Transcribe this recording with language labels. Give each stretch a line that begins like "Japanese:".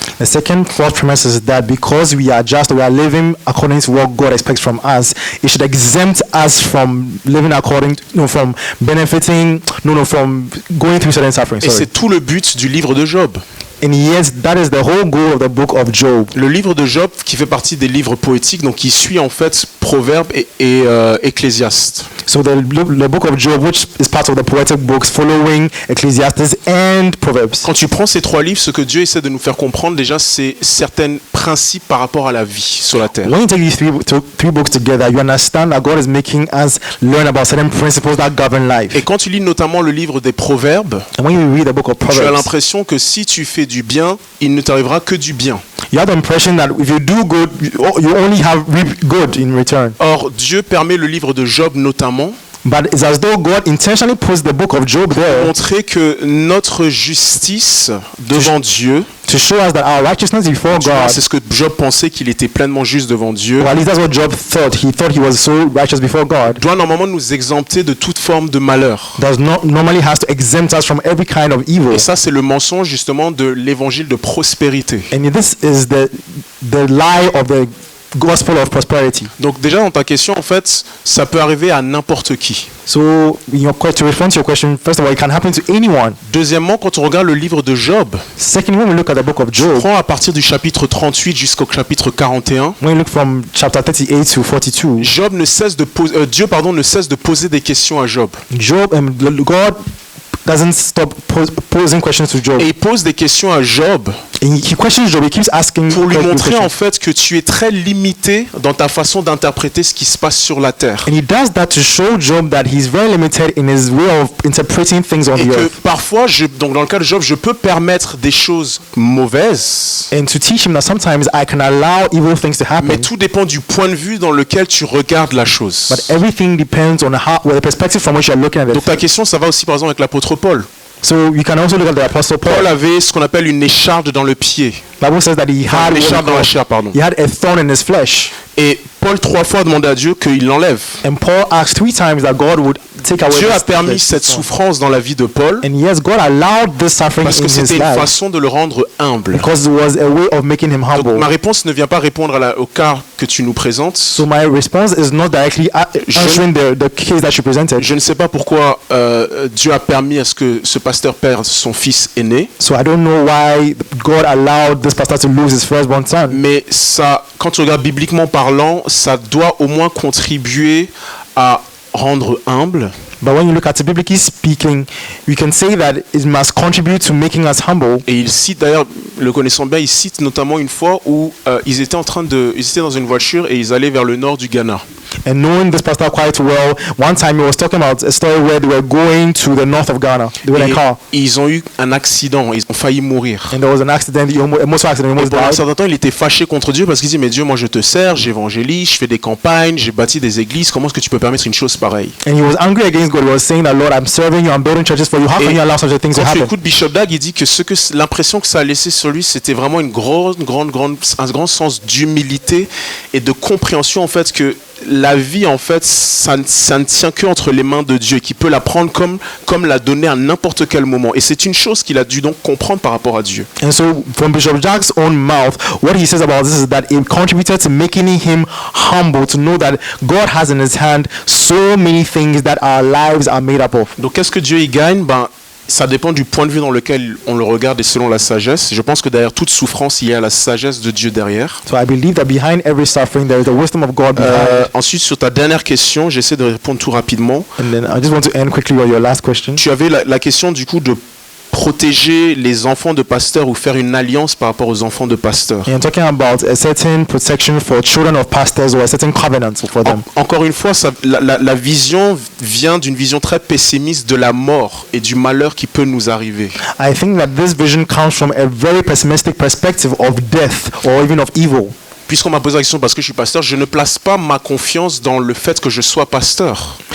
English: The second false premise is that because we are just, we are living according to what God expects from us, it should exempt us from living according to, from benefiting, from going through certain suffering.
French: Et c'est tout le but du livre de Job.
English: And yes, that is the whole goal of the book of Job.
French: Le livre de Job, qui fait partie des livres poétiques, donc qui suit en fait Proverbes et Ecclésiaste.
English: So the book of Job, which is part of the poetic books, following Ecclesiastes and Proverbs.
French: Quand tu prends ces trois livres, ce que Dieu essaie de nous faire comprendre déjà, c'est certains principes par rapport à la vie sur la terre.
English: When you take these three books together, you understand that God is making us learn about certain principles that govern life.
French: Et quand tu lis notamment le livre des Proverbes,
English: and when you read the book of Proverbs,
French: tu as l'impression que si tu fais du bien, il ne t'arrivera que du bien.
English: You have the impression that if you do good, you only have good in return.
French: Or, Dieu permet le livre de Job notamment.
English: But it's as though God intentionally puts the book of Job there
French: montrer que notre justice devant Dieu,
English: to show us that our righteousness before
French: tu vois,
English: God,
French: c'est ce que Job pensait qu'il était pleinement juste devant Dieu,
English: or at least that's what Job thought. He thought he was so righteous before God.
French: doit normalement nous exempter de toute forme de malheur.
English: Does not normally has to exempt us from every kind of evil.
French: Et ça, c'est le mensonge justement de l'évangile de prospérité.
English: And this is the lie of the gospel of prosperity.
French: Donc déjà dans ta question, en fait, ça peut arriver à n'importe qui.
English: So, to respond to your question, first of all, it can happen to anyone.
French: Deuxièmement, quand on regarde le livre de Job,
English: Secondly, when we look at the book of Job,
French: prends à partir du chapitre 38 jusqu'au chapitre 41,
English: when we look from chapter 38 to 42,
French: Job ne cesse de Dieu ne cesse de poser des questions à Job.
English: God doesn't stop posing questions to Job.
French: Et il pose des questions à Job.
English: And he questions Job. He keeps asking
French: pour lui montrer en fait que tu es très limité dans ta façon d'interpréter ce qui se passe sur la terre.
English: And he does that to show Job that he's very limited in his way of interpreting things on
French: Et
English: the
French: que
English: earth.
French: parfois, donc dans le cas de Job, je peux permettre des choses mauvaises.
English: And to teach him that sometimes I can allow evil things to happen.
French: Mais tout dépend du point de vue dans lequel tu regardes la chose.
English: But everything depends on the perspective from which you're looking at it.
French: Donc ta question, ça va aussi par exemple avec l'apôtre Paul.
English: So you can also look at the apostle Paul.
French: Paul avait ce qu'on appelle une écharde dans le pied.
English: Bible says that he had
French: une écharde dans la chair, pardon.
English: He had a thorn in his flesh.
French: Et Paul 3 fois demandait à Dieu qu'il l'enlève.
English: And Paul asked 3 times that God would take away.
French: Dieu a permis cette souffrance dans la vie de Paul.
English: And yes, God allowed this suffering
French: parce que c'était une façon de le rendre humble.
English: Because it was a way of making him humble.
French: Donc, ma réponse ne vient pas répondre au cas que tu nous présentes.
English: So my response is not directly answering the case that you presented.
French: Je ne sais pas pourquoi Dieu a permis à ce que ce pasteur perde son fils aîné.
English: So I don't know why God allowed this pastor to lose his firstborn son.
French: Mais ça, quand tu regardes bibliquement parlant, ça doit au moins contribuer à rendre humble.
English: But when you look at it biblically speaking, we can say that it must contribute to making us humble.
French: Et il cite d'ailleurs, le connaissant bien, il cite notamment une fois où ils étaient dans une voiture et ils allaient vers le nord du Ghana.
English: And knowing this pastor quite well, one time he was talking about a story where they were going to the north of Ghana. They were in a car.
French: Ils ont eu un accident, ils ont failli mourir.
English: And there was an accident, a motor accident, almost
French: pendant un
English: died.
French: certain temps, il était fâché contre Dieu parce qu'il dit, mais Dieu, moi je te sers, j'évangélise, je fais des campagnes, j'ai bâti des églises, comment est-ce que tu peux permettre une chose pareille?
English: And he was angry against God. He was saying that, Lord, I'm serving you, I'm building churches for you. How can you allow such a thing to
French: Quand tu
English: happen?
French: écoutes Bishop Dag, il dit que l'impression que ça a laissé sur lui, c'était vraiment un grand sens d'humilité et de compréhension en fait que la vie en fait ça ne tient que entre les mains de Dieu, qui peut la prendre comme la donner à n'importe quel moment, et c'est une chose qu'il a dû donc comprendre par rapport à Dieu.
English: And so from Bishop Jack's own mouth, what he says about this is that it contributed to making him humble, to know that God has in his hand so many things that our lives are made up of.
French: Donc qu'est-ce que Dieu y gagne? Ça dépend du point de vue dans lequel on le regarde et selon la sagesse. Je pense que derrière toute souffrance, il y a la sagesse de Dieu derrière.
English: So I believe that behind every suffering there is the wisdom of God behind.
French: Ensuite, sur ta dernière question, j'essaie de répondre tout rapidement.
English: And then I just want to end quickly with your last question.
French: Tu avais la question du coup de protéger les enfants de pasteurs ou faire une alliance par rapport aux enfants de pasteurs.
English: You're talking about a certain protection for children of pastors or a certain covenant for them.
French: Encore une fois, la vision vient d'une vision très pessimiste de la mort et du malheur qui peut nous arriver.
English: I think that this vision comes from a very pessimistic perspective of death or even of evil.
French: Puisqu'on m'a posé la question parce que je suis pasteur, je ne place pas ma confiance dans le fait que je sois pasteur.